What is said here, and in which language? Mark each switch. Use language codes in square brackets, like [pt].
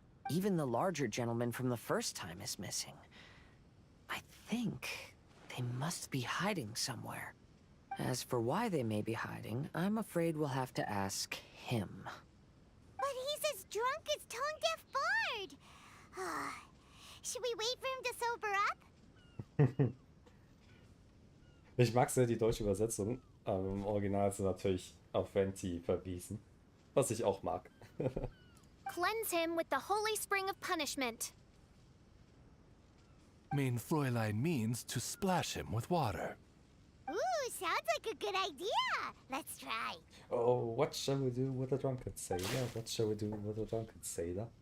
[en] Even the larger gentleman from the first time is missing. I think they must be hiding somewhere. As for why they may be hiding, I'm afraid we'll have to ask him. But he's as drunk as Tone Deaf Bard. Should we wait for him to sober up? [de] Ich mag sehr die deutsche Übersetzung. Im Original ist sie natürlich auf Venti verwiesen. Was ich auch mag. [en] Cleanse him with the holy spring of punishment. Main Fräulein means to splash him with water. Ooh, sounds like a good idea. Let's try. Oh, what shall we do with a drunken sailor? What shall we do with a drunken sailor?